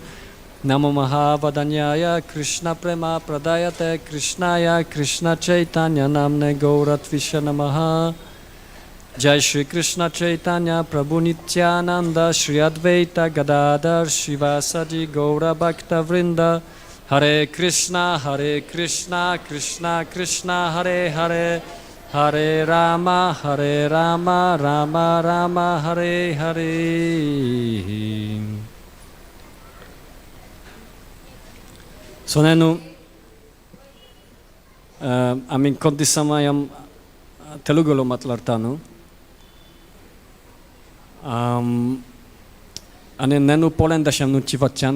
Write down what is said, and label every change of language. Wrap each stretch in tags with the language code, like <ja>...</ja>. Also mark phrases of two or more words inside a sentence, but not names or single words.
<sa>नमो महावदान्याय कृष्ण प्रेम प्रदायते कृष्णाय कृष्ण चैतन्य नाम्ने गौरत्विष नमः जय श्री कृष्ण चैतन्य प्रभु नित्यानन्द श्री अद्वैत गदाधर शिवासादि गौर भक्त वृन्द हरे कृष्ण कृष्ण कृष्ण हरे हरे हरे राम राम राम हरे हरे.</sa> <te>So నేను కొద్ది సమయం తెలుగులో మాట్లాడతాను. నేను పోలాండ్ దేశం నుంచి వచ్చాను.</te>